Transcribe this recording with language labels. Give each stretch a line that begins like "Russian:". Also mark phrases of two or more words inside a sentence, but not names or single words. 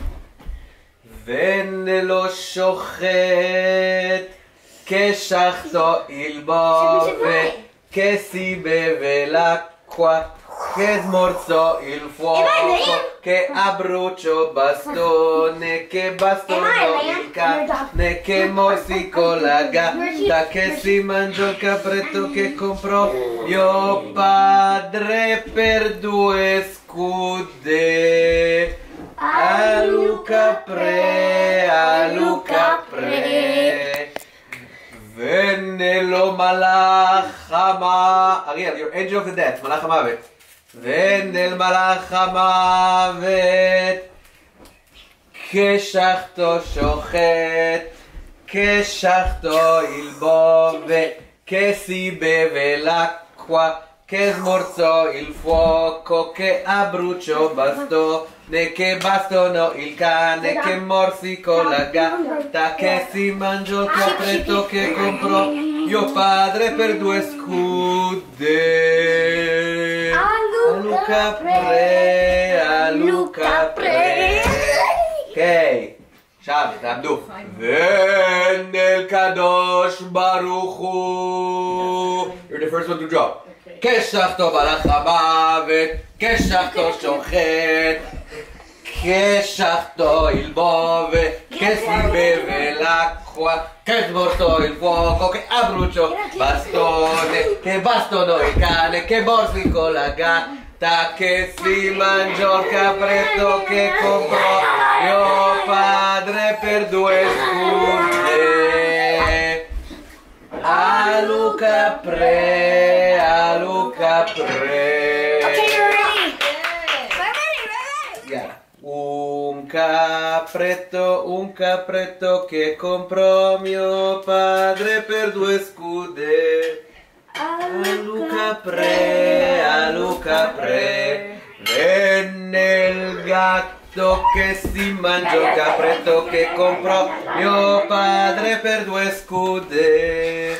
Italian: Venne lo sciochet, che sciactò il bove, che si beve l'acqua, che smorzò il fuoco, che abbruciò bastone, che bastonò il cane, che morsicò la gatta, che si mangiò il capretto che comprò mio padre per 2 scudi. A Luca pre. Venne lo malach Ariel,
English: your angel of the death,
Hebrew: malach hamavet.
Italian: Venne il
Hebrew: malach hamavet,
Italian: che sciactò sciochet, che sciactò il bove, che si beve l'acqua, che smorzò il fuoco, che abbruciò bastone, che bastonò il cane, che morsicò la gatta, che si mangiò il capretto che comprò mio padre per 2 scudi. A Luca pre. Ok, Shabbat, Abdu. Venne il
Hebrew: Kadosh Baruch Hu.
English: You're the first one to drop.
Italian: Che sciactò
Hebrew: malach hamavet,
Italian: che sciactò sciochet, che sciactò il bove, che si beve l'acqua, che smorzò il fuoco, che abbruciò bastone, che bastonò il cane, che morsicò la gatta, che si mangiò il capretto che comprò mio padre per 2 scudi. A Luca pre.
English: Okay, you're ready. We're ready. Yeah.
Italian: Un capretto che comprò mio padre per 2 scudi. A Luca pre. Venne il gatto che si mangiò il capretto che comprò mio padre per 2 scudi.